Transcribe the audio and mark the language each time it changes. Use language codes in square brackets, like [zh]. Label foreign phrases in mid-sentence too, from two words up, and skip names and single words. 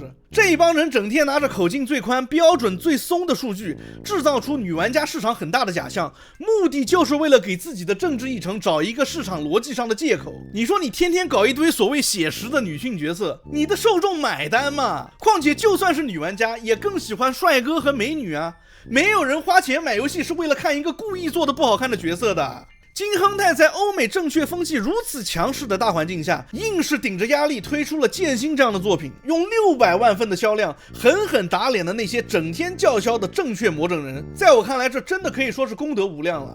[zh] 這幫人整天拿着口徑最寬、標準最鬆的數據，制造出女玩家市場很大的假象，目的就是為了給自己的政治議程找一個市場邏輯上的借口。你說你天天搞一堆所謂寫實的女性角色，你的受众買單嗎？況且就算是女玩家，也更喜歡帥哥和美女啊！沒有人花錢買遊戲是為了看一個故意做的不好看的角色的。金亨泰在歐美正確風氣如此強勢的大環境下，硬是頂着壓力推出了劍心這樣的作品，用600萬份的銷量狠狠打臉了那些整天叫囂的正確魔怔人。在我看來，這真的可以說是功德無量了。